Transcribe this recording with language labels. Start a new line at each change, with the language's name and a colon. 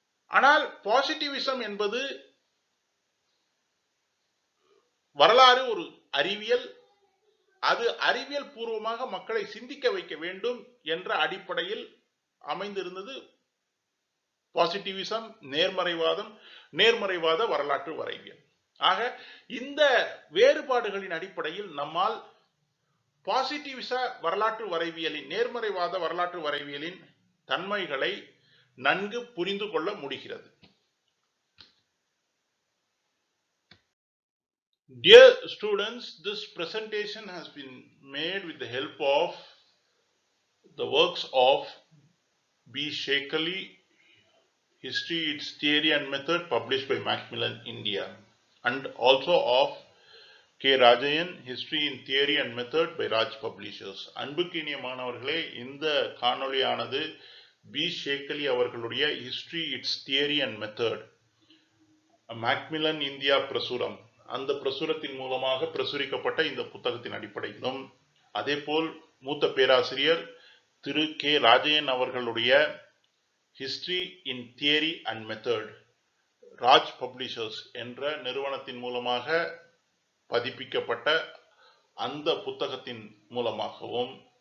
Tamil: ஆனால் பாசிட்டிவிசம் என்பது வரலாறு ஒரு அறிவியல், அது அறிவியல் பூர்வமாக மக்களை சிந்திக்க வைக்க வேண்டும் என்ற அடிப்படையில் அமைந்திருந்தது பாசிட்டிவிசம், நேர்மறைவாதம், நேர்மறைவாத வரலாற்று வரைவியல். ஆக இந்த வேறுபாடுகளின் அடிப்படையில் நம்மால் பாசிட்டிவிச வரலாற்று வரைவியலின், நேர்மறைவாத வரலாற்று வரைவியலின் தன்மைகளை நன்கு புரிந்து கொள்ள முடிகிறது.
English: Dear students, this presentation has been made with the help of the works of B. Shekali, History, Its Theory and Method, published by Macmillan India, and also of K. Rajayan, History in Theory and Method by Raj Publishers.
Tamil: அன்புக்கினிய மாணவர்களே, இந்த காணொளியானது B ஷேக்கலி அவர்களுடைய History, Its Theory and Method, Macmillan India பிரசுரம், அந்த பிரசுரத்தின் மூலமாக பிரசுரிக்கப்பட்ட இந்த புத்தகத்தின் அடிப்படையிலும், அதே போல் மூத்த பேராசிரியர் திரு கே ராஜயன் அவர்களுடைய history in theory and method, Raj publishers என்ற நிறுவனத்தின் மூலமாக பதிப்பிக்கப்பட்ட அந்த புத்தகத்தின் மூலமாகவும்